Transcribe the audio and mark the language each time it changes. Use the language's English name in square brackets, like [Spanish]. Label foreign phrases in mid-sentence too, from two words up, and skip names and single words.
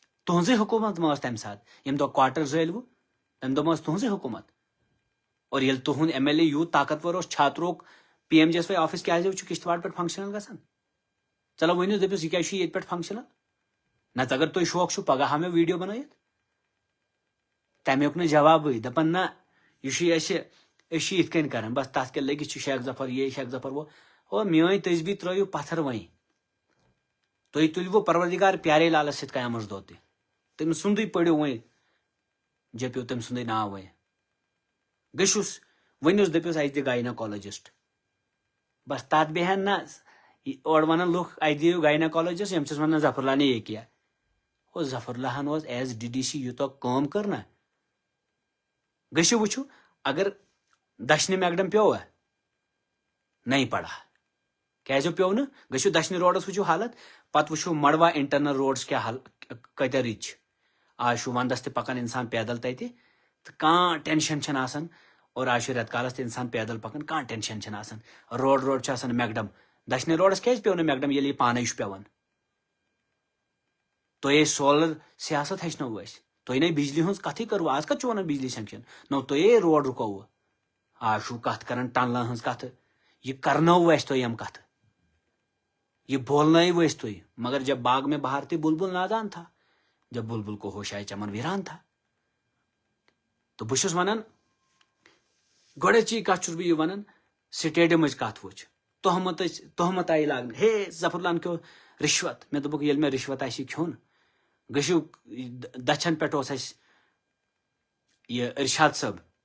[Kashmiri] تہذی حکومت ما تمہ سات یم دہ کوارٹر زٲلوٕ تمہ دہ ما تہذی حکومت اور یل تہند ایم ایل اے یوت طاقتور چھاتروک پی ایم جی ایس وائی آفس کیازِ چھُ کشتواڑ پہ فنکشنل گژھان چلو ؤنِو دٔپِوس یہِ کیازِ چھُ ییٚتہِ پٮ۪ٹھ فنکشنل نتہٕ اگر تۄہہِ شوق چھُ پگہہ ہاو مےٚ ویڈیو بنٲیِتھ تمیُک نہٕ جوابٕے دپان نہ یہِ چھُ اَسہِ أسۍ چھِ یِتھ کٔنۍ کران بس تتھ کیٛاہ لٔگِتھ چھُ شیخ ظفر یہ شیخ ظفر وہ او میٲنۍ تسبیح ترٲیِو پتھر وۄنۍ تُہۍ تُلوٕ پروردگار پیارے لالس سۭتۍ قیامس دۄہ تہِ تٔمۍ سُنٛدُے پٔرِو وۄنۍ جپِو تٔمۍ سُنٛدُے ناو وۄنۍ گٔژھِوُس ؤنِوُس دٔپِوُس اَسہِ دِ گایناکالجسٹ بس تتھ بیہن نہ اورٕ ونان لُکھ اَسہِ دِیِو گایناکالجسٹ یِم چھِس ونان ظفر اللہ [Urdu] نے یہ کیا [Kashmiri] او ظفر اللہن اوس ایز ڈی ڈی سی یوٗتاہ کٲم کٔر نہ گٔژھِو وٕچھِو اگر دچھنہِ میکڈم پیوٚوا [Urdu] نہیں پڑا [Kashmiri] کیازِ پیوٚو نہٕ گٔژھِو دچھنہِ روڈس وٕچھِو حالت پتہٕ وٕچھِو مڑوا انٹرنل روڈس کیٛاہ کۭتیاہ رٕتۍ چھِ آز چھُ ونٛدس تہِ پکان انسان پیدل تتہِ تہٕ کانٛہہ ٹینشن چھنہٕ آسان اور آز چھُ رٮ۪تہٕ کالس تہِ انسان پیدل پکان کانٛہہ ٹینشن چھنہٕ آسان روڈ چھُ آسان میکڈم دچھنہِ روڈس کیازِ پیوٚو نہٕ میکڈم ییٚلہِ یہِ پانے چھُ پیوان تۄہے سولر سیاست ہیٚچھنووٕ أسۍ تۄہہِ نے بجلی ہٕنٛز کتھٕے کٔروٕ آز کتھ چھُ ونان بجلی سینکشن نو تۄہے روڈ رُکووٕ آز چھُو کتھ کران ٹنلن ہٕنٛز کتھٕ یہ کرنووٕ اسہِ تۄہہِ یِم کتھٕ یہ بولنٲیوٕ أسۍ تُہۍ [Urdu] مگر جب باغ میں بہار تھی بلبل نادان تھا جب بلبل کو ہوش آئے چمن ویران تھا [Kashmiri] تو بہٕ چھُس ونان گۄڈٕچی کتھ چھُس بہٕ یہِ ونان سٹیڈیمٕچ کتھ وٕچھ تہمت آیہِ لاگنہٕ ہے ظفر اللہن کھیوٚو رِشوت مےٚ دوٚپُکھ ییٚلہِ مےٚ رِشوت آسہِ کھیوٚن گٔژھِو دچھن پٮ۪ٹھ اوس اسہِ یہِ ارشاد صٲب